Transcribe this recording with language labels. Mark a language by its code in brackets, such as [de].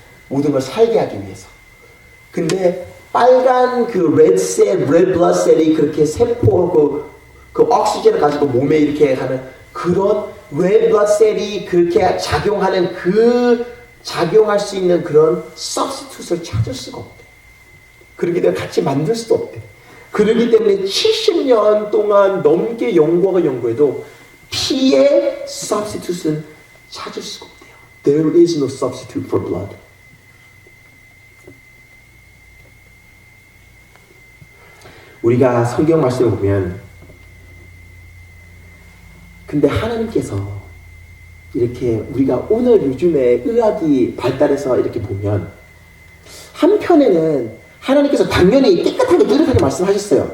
[ko] 모든 걸 살게 하기 위해서. 근데 빨간 그 [en] red blood cell [ko] 이 그렇게 세포 그 억시젠을 가지고 몸에 이렇게 하는 그런 red blood cell이 그렇게 작용할 수 있는 그런 substitute를 찾을 수가 없대. 그러기 때문에 같이 만들 수도 없대. 그러기 때문에 70년 동안 넘게 연구해도 피의 substitute는 찾을 수가 없대요. [en] There is no substitute for blood. [ko] 우리가 성경 말씀을 보면 근데 하나님께서 이렇게 우리가 오늘 요즘에 의학이 발달해서 이렇게 보면 한편에는 하나님께서 당연히 깨끗하게 뚜렷하게 말씀하셨어요.